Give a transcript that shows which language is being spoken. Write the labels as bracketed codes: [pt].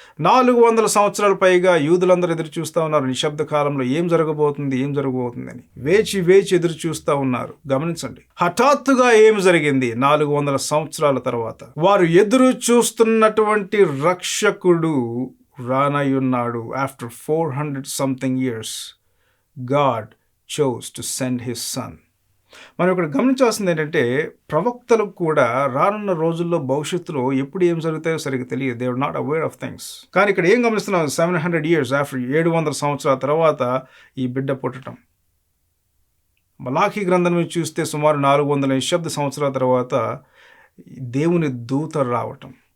[te] 400 సంవత్సరాలు పైగా యూదులందరూ ఎదురు చూస్తూ ఉన్నారు. నిశ్శబ్ద కాలంలో ఏం జరగబోతుందని వేచి ఎదురు చూస్తూ ఉన్నారు. గమనించండి, హఠాత్తుగా ఏం జరిగింది? 400 సంవత్సరాల తర్వాత వారు ఎదురు చూస్తున్నటువంటి రక్షకుడు రానయ్యున్నాడు. [en] After 400 something years God chose to send his son. [te] మనం ఇక్కడ గమనించాల్సింది ఏంటంటే, ప్రవక్తలకు కూడా రానున్న రోజుల్లో భవిష్యత్తులో ఎప్పుడు ఏం జరుగుతాయో సరిగ్గా తెలియదు. They are not aware of things. కానీ ఇక్కడ ఏం గమనిస్తున్నాం? 700 years ఆఫ్టర్, 700 సంవత్సరాల తర్వాత ఈ బిడ్డ పుట్టడం. మలాఖీ గ్రంథం నుంచి చూస్తే సుమారు 400 నిశ్శబ్ద సంవత్సరాల తర్వాత దేవుని దూత రావటం.